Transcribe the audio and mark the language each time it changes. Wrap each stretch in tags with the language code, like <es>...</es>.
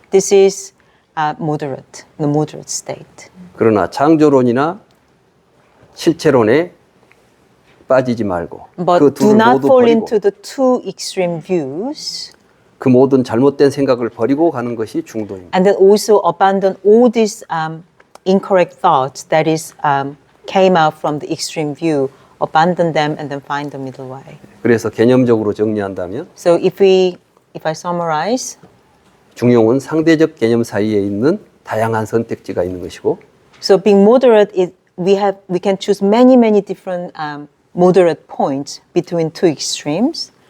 <en>This is moderate, the moderate state.</en> <ko>그러나 창조론이나 실체론에 빠지지 말고 그</ko> <en>But do</en> <ko>둘을</ko> <en>not</en> <ko>모두</ko> <en>fall</en> <ko>버리고</ko> <en>into the two extreme views,</en> <ko>그 모든 잘못된 생각을 버리고 가는 것이 중도입니다.</ko> <en>and then also abandon all these incorrect thoughts that is came out from the extreme view. Abandon them and then find the middle way.</en> <ko>그래서 개념적으로 정리한다면</ko> <en>So if I summarize,</en> <ko>중용은 상대적 개념 사이에 있는 다양한 선택지가 있는 것이고</ko> <en>so being moderate is we can choose many different moderate points between two extremes.</en>